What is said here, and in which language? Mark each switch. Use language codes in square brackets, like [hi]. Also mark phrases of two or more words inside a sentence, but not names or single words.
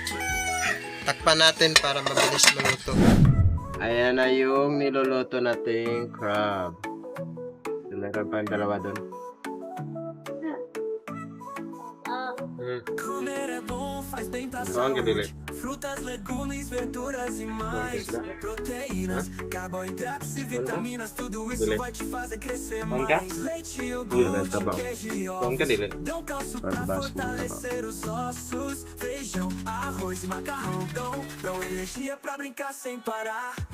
[tl] Takpan natin para mabilis maluto. Ayan na yung niluluto nating crab. Meron pa yung dalawa doon. Ang kadili. [pt] Frutas, legumes, verduras e mais. Proteínas, carboidratos e vitaminas. Tudo isso vai te fazer crescer mais. Leite, iogurte, queijo e ovos dão calço pra fortalecer os ossos. Feijão, arroz e macarrão dão energia pra brincar sem parar.